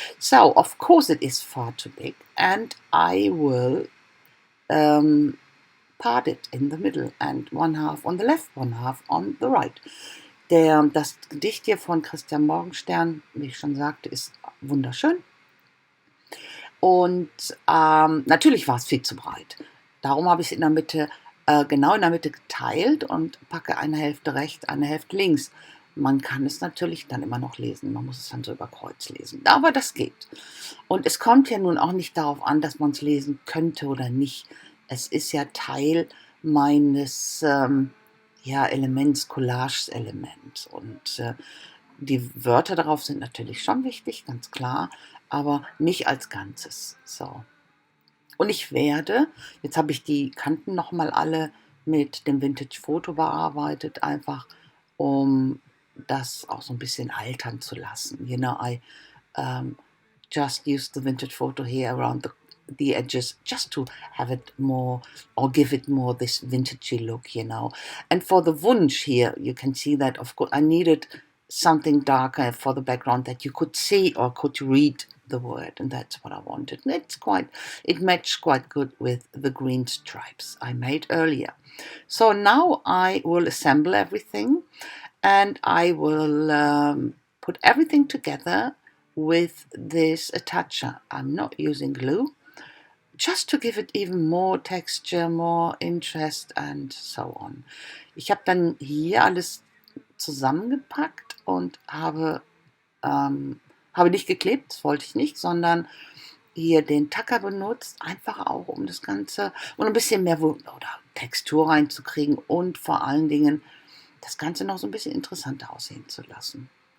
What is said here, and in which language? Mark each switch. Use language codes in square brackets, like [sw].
[en] So, of course, it is far too big, and I will part it in the middle and one half on the left, one half on the right. [de] Das Gedicht hier von Christian Morgenstern, wie ich schon sagte, ist wunderschön. Und natürlich war es viel zu breit. Darum habe ich es in der Mitte, genau in der Mitte geteilt und packe eine Hälfte rechts, eine Hälfte links. Man kann es natürlich dann immer noch lesen. Man muss es dann so über Kreuz lesen. Aber das geht. Und es kommt ja nun auch nicht darauf an, dass man es lesen könnte oder nicht. Es ist ja Teil meines Elements, Collage-Element. Und die Wörter darauf sind natürlich schon wichtig, ganz klar, aber nicht als Ganzes. So. Und ich werde, jetzt habe ich die Kanten nochmal alle mit dem Vintage-Foto bearbeitet, einfach um das auch so ein bisschen altern zu lassen. [en] You know, I just used the vintage photo here around the edges just to have it more or give it more this vintagey look, you know. And for the Wunsch here, you can see that, of course, I needed something darker for the background that you could see or could read the word, and that's what I wanted. And it matched quite good with the green stripes I made earlier. So now I will assemble everything, and I will put everything together with this attacher. I'm not using glue, just to give it even more texture, more interest and so on. [de] Ich habe dann hier alles zusammengepackt und habe nicht geklebt, das wollte ich nicht, sondern hier den Tacker benutzt, einfach auch um das Ganze und ein bisschen mehr Textur reinzukriegen und vor allen Dingen das Ganze noch so ein bisschen interessanter aussehen zu lassen.